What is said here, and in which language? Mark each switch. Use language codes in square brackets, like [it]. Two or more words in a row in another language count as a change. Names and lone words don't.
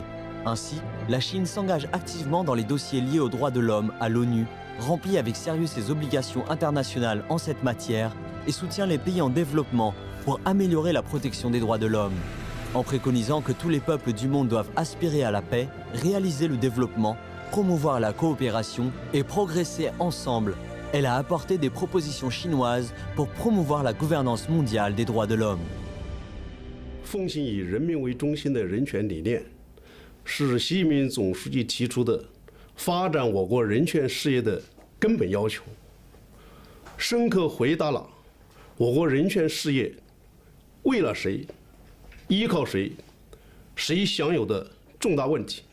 [fr] Ainsi, la Chine s'engage activement dans les dossiers liés aux droits de l'homme à l'ONU, remplit avec sérieux ses obligations internationales en cette matière et soutient les pays en développement pour améliorer la protection des droits de l'homme. En préconisant que tous les peuples du monde doivent aspirer à la paix, réaliser le développement, promouvoir la coopération et progresser ensemble, elle a apporté des propositions chinoises pour promouvoir la gouvernance mondiale des droits de l'homme. [zh] 奉行以人民为中心的人权理念，是习近平总书记提出的发展我国人权事业的根本要求，深刻回答了我国人权事业为了谁、依靠谁、谁享有的重大问题。